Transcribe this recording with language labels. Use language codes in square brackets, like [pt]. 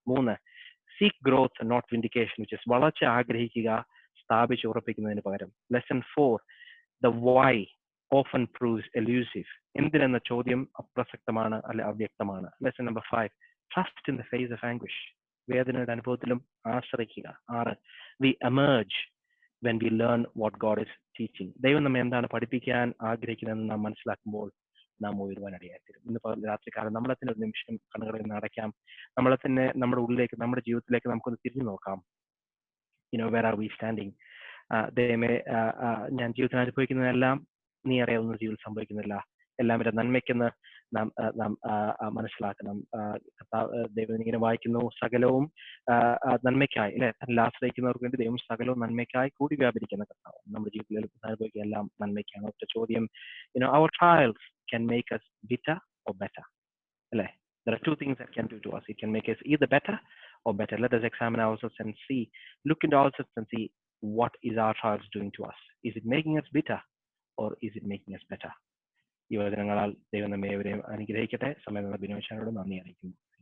[en] 3 seek growth not vindication, which is [ml] വളർച്ച ആഗ്രഹിക്കുക, സ്ഥാപിച്ച് ഉറപ്പിക്കുന്നതിന് പകരം. [en] lesson 4 the why often proves elusive, [ml] എന്തിനെന്ന ചോദ്യം അപ്രസക്തമാണ് അല്ലെ അവ്യക്തമാണ്. [en] lesson number 5 trust in the face of anguish, [ml] വേദനയുടെ അനുഭവത്തിലും ആശ്രയിക്കുക. [en] 6 we emerge when we learn what God is teaching. [ml] ദൈവം നമ്മെ എന്താണ് പഠിപ്പിക്കാൻ ആഗ്രഹിക്കുന്നതെന്ന് നാം മനസ്സിലാക്കുമ്പോൾ നാം ഉയരുവാനിടയായിത്തീരും. ഇന്ന് രാത്രികാലം നമ്മളെ തന്നെ ഒരു നിമിഷം കണ്ണുകളിൽ നിന്ന് അടയ്ക്കാം. നമ്മളെ തന്നെ നമ്മുടെ ഉള്ളിലേക്ക്, നമ്മുടെ ജീവിതത്തിലേക്ക് നമുക്കൊന്ന് തിരിഞ്ഞു നോക്കാം. [en] where are we standing? [ml] ദൈവമേ, ഞാൻ ജീവിതത്തിൽ അനുഭവിക്കുന്നതെല്ലാം നീ അറിയാവുന്ന ജീവിതത്തിൽ സംഭവിക്കുന്നില്ല, എല്ലാം എൻ്റെ നന്മയ്ക്കെന്ന് നാം മനസ്സിലാക്കണം. ദൈവം ഇങ്ങനെ വായിക്കുന്നു, സകലവും നന്മയ്ക്കായി അല്ലെ, തന്നിൽ ആശ്രയിക്കുന്നവർക്ക് വേണ്ടി ദൈവം സകലവും നന്മയ്ക്കായി കൂടി വ്യാപരിക്കുന്ന കർത്താവ്. നമ്മുടെ ജീവിതത്തിൽ അനുഭവിക്കുക എല്ലാം നന്മയ്ക്കാണ്. ഒറ്റ ചോദ്യം, [en] our trials can make us bitter or better അല്ലെ. There are two things that can do to us. It can make us either better or better. Let us examine ourselves and see, look into ourselves and see, what is our trials doing to us? Is it making us bitter or is it making us better? [ml] ഈ വചനങ്ങളാൽ ദൈവം നമ്മെ ഏവരെയും അനുഗ്രഹിക്കട്ടെ. സമയം ബിനോയ് നന്ദി അറിയിക്കുന്നു.